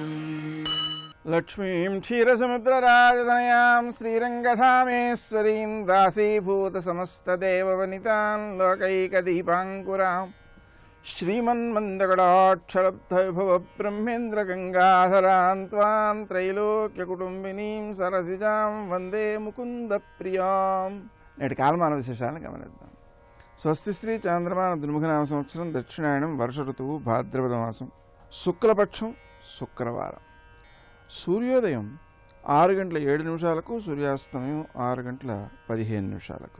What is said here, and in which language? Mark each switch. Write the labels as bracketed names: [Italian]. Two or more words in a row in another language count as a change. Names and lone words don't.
[Sanskrit] लक्ष्मीं क्षीरसमुद्रराजतनयां श्रीरङ्गधामेश्वरीं दासीभूतसमस्तदेववनितां लोकैकदीपाङ्कुरां श्रीमन्मन्दगडाक्षरब्धविभवब्रह्मेन्द्रगङ्गाधरां त्वां त्रैलोक्यकुटुम्बिनीं सरसिजां వందే ముకుందప్రియాం। [Telugu] నేటి కాలమాన విశేషాలను గమనిద్దాం. స్వస్తి శ్రీ చాంద్రమాన దుర్ముఖనామ సంవత్సరం దక్షిణాయనం వర్ష ఋతువు భాద్రపద మాసం శుక్లపక్షం శుక్రవారం. సూర్యోదయం 6:07 సూర్యాస్తమయం 6:15.